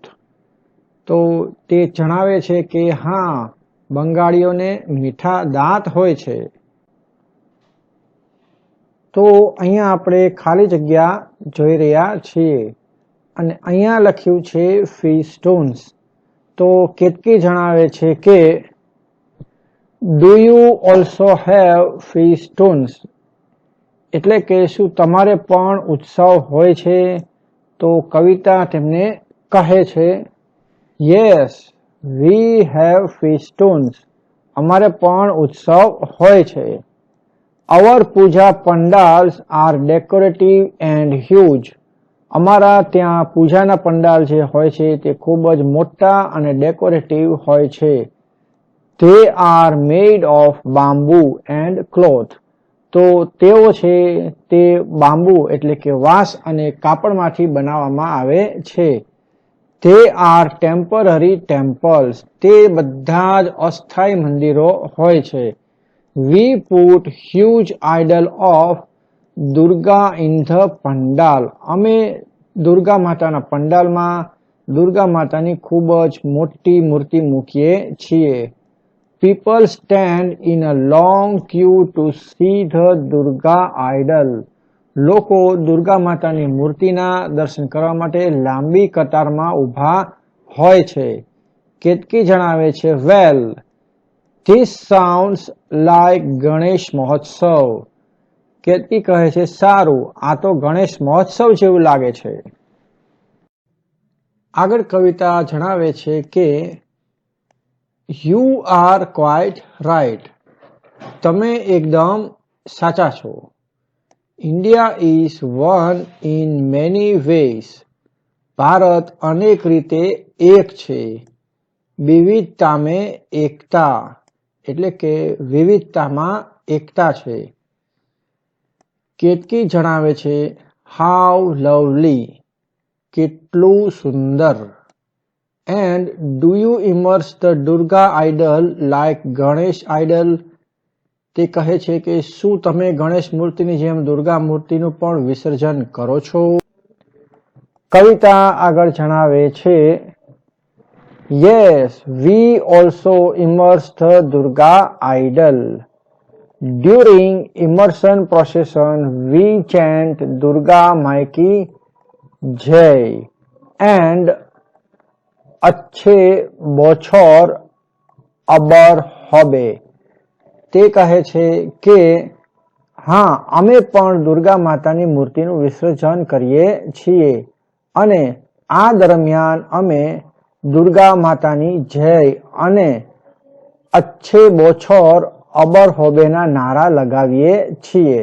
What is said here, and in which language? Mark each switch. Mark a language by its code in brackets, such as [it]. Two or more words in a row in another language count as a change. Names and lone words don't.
[gu] તો તે જણાવે છે કે હા બંગાળીઓને મીઠા દાંત હોય છે. તો અહીંયા આપણે ખાલી જગ્યા જોઈ રહ્યા છીએ અને અહીંયા લખ્યું છે feastoons. તો કેતકી જણાવે છે કે [en] do you also have feastoons? [gu] એટલે કે શું તમારે પણ ઉત્સવ હોય છે? તો કવિતા તેમને કહે છે [en] yes we have feastoons. [gu] અમારે પણ ઉત્સવ હોય છે. [en] Our puja pandals are decorative and huge. [gu] અમારા ત્યાં પૂજાના પંડાલ જે હોય છે તે ખૂબ જ મોટા અને ડેકોરેટિવ હોય છે. [en] They are made of bamboo and cloth. [gu] તો તેઓ છે તે બાંબુ એટલે કે વાંસ અને કાપડમાંથી બનાવવામાં આવે છે. [en] They are temporary temples. [gu] તે બધા જ અસ્થાયી મંદિરો હોય છે. [en] We put huge idol of Durga in the pandal. [gu] અમે દુર્ગા માતાના પંડાલમાં દુર્ગા માતાની ખૂબ જ મોટી મૂર્તિ મૂકીએ છીએ. [en] People stand in a long queue to see the Durga idol. [gu] લોકો દુર્ગા માતાની મૂર્તિના દર્શન કરવા માટે લાંબી કતારમાં ઊભા હોય છે. કેતકી જણાવે છે [en] well this sounds like [gu] ગણેશ મહોત્સવ. કેતકી કહે છે સારું આ તો ગણેશ મહોત્સવ જેવું લાગે છે. આગળ કવિતા જણાવે છે કે [en] you are quite right. [gu] તમે એકદમ સાચા છો. [en] India is one in many ways. [gu] ભારત અનેક રીતે એક છે. વિવિધતા में એકતા એટલે કે વિવિધતામાં એકતા છે. કેતકી જણાવે છે [en] how lovely [gu] કેટલું સુંદર. [en] And do you immerse the Durga idol like Ganesh idol? [gu] તે કહે છે કે શું તમે ગણેશ મૂર્તિની જેમ દુર્ગા મૂર્તિનું પણ વિસર્જન કરો છો? કવિતા આગળ જણાવે છે, [en] Yes, we also immerse the Durga idol. During immersion procession, we chant [hi] दुर्गा माई की जय [en] and [bn] আসছে বছর আবার হবে. [gu] તે કહે છે કે હા, અમે પણ દુર્ગા માતાની મૂર્તિનું વિસર્જન કરીએ છીએ અને આ દરમિયાન અમે દુર્ગા માતાની જય અને [bn] আসছে বছর আবার হবে [gu] નારા લગાવીએ છીએ.